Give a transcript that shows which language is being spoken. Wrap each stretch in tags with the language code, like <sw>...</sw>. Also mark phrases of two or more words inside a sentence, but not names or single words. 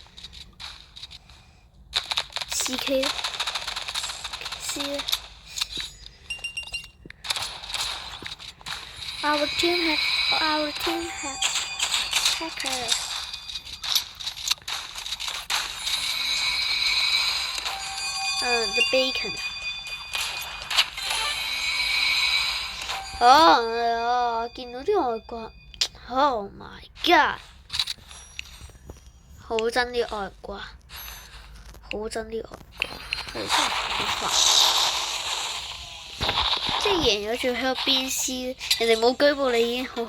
<en>CK. C. Our team has hacker. The bacon.</en> <yue>見到啲外國 ，</yue> <en>Oh my god！</en> <yue>好憎啲外國，好憎啲外國，真係好煩。即係贏咗仲喺度鞭屍，人哋冇舉報你已經好</yue>